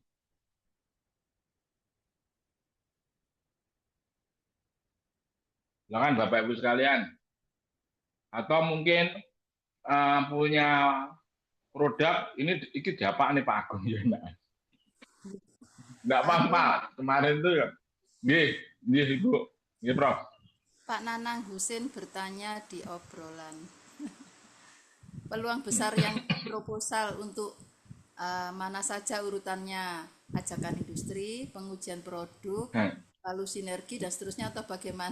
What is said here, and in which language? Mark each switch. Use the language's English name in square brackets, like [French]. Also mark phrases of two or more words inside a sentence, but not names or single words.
[Indonesian] Silakan Bapak Ibu sekalian. Atau mungkin punya produk ini diapa nih Pak Agung ya enggak Anu, apa-apa. Kemarin tuh ya. [Javanese] Nggih, nggih Ibu. Nggih, [Indonesian] Prof. Pak Nanang Husin bertanya di obrolan. Peluang besar yang proposal untuk mana saja urutannya, ajakan industri, pengujian produk, lalu sinergi dan seterusnya atau bagaimana?